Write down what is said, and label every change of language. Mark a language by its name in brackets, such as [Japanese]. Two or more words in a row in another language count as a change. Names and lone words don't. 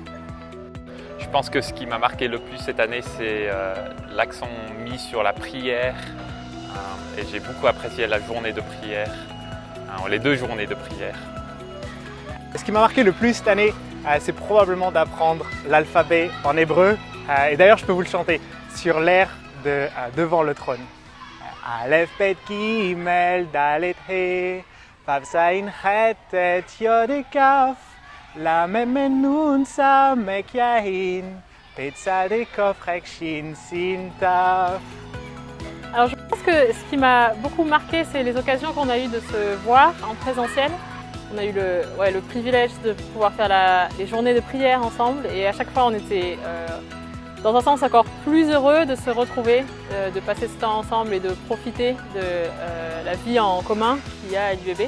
[French] Je pense que ce qui m'a marqué le plus cette année, c'est l'accent mis sur la prière. Et j'ai beaucoup apprécié la journée de prière, les 2 journées de prière. Ce qui m'a marqué le plus cette année, c'est probablement d'apprendre l'alphabet en hébreu. Et d'ailleurs, je peux vous le chanter sur l'air de Devant le trône. [Hebrew] אלף, בית, גימל, דלת, הא, וו, זין, חית, טית, יוד, כף. לה מם, נון, סמך, עין, בית, צדיק, קוף, ריש, שין, שין, Taf. [French] Alors je pense que ce qui m'a beaucoup marqué, c'est les occasions qu'on a eues de se voir en présentiel. On a eu le privilège de pouvoir faire les journées de prière ensemble et à chaque fois on était dans un sens encore plus heureux de se retrouver, de passer ce temps ensemble et de profiter de la vie en commun qu'il y a à l'IBB.